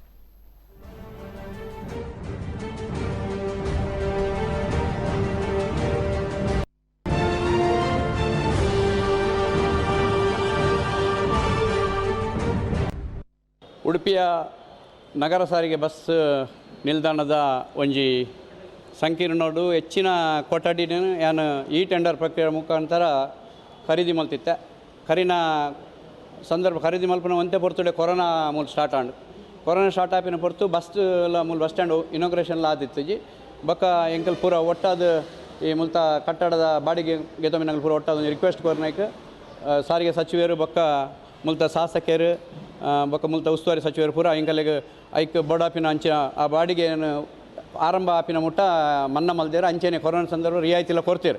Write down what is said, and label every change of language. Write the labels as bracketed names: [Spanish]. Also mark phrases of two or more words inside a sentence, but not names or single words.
[Tulu] ಉಡುಪಿಯ ನಗರ ಸಾರಿಗೆ ಬಸ್ ನಿಲ್ದಾಣದ ಒಂಜಿ ಸಂಕೀರ್ಣೋಡು ಹೆಚ್ಚಿನ ಕೊಠಡಿನ ಯಾನು ಈ ಟೆಂಡರ್ ಪ್ರಕ್ರಿಯೆ ಮುಖಾಂತರ ಖರೀದಿ ಮಲ್ತಿತ್ತೆ. ಖರೀದಿ ಮಲ್ಪನ ಒಂತೆ ಪೊರ್ತುಡೆ ಕೊರೋನಾ ಮೂಲ ಸ್ಟಾರ್ಟ್ ಆಂಡು. ಕೊರೋನಾ ಸ್ಟಾರ್ಟ್ ಆಪಿನ ಪೊರ್ತು ಬಸ್ ಮೂಲ [English] bus stand inauguration [Tulu] ಆದಿತ್ತಜಿ ಬೊಕ್ಕ ಎಂಕಲ್ ಪೂರ ಒಟ್ಟಾದ ಈ ಮುಲ್ತ ಕಟ್ಟಡದ ಬಾಡಿಗೆ ಗೆತಮಿನಂಗಲ್ ಪೂರ ಒಟ್ಟಾದ ರಿಕ್ವೆಸ್ಟ್ ಕೊರ್ನೈಕ್ ಸಾರಿಗೆ ಸಚಿವರು ಬೊಕ್ಕ ಮುಲ್ತ ಶಾಸಕರು ಬೊಕ್ಕ ಮುಲ್ತ ಉಸ್ತುವಾರಿ ಸಚಿವರು ಪೂರ ಎಂಕಲ್ಗೆ ಐಕ್ ಬೋಡಾಪಿನ ಅಂಚಿನ ಆ ಬಾಡಿಗೆ ಆರಂಭ ಆಪಿನ ಮುಟ್ಟ ಮನ್ನಾ ಮಲ್ದೇರು ಅಂಚೆನೆ ಕೊರೋನಾ ಸಂದರ್ಭ ರಿಯಾಯಿತಿಲ್ಲ ಕೊಡ್ತೀರು.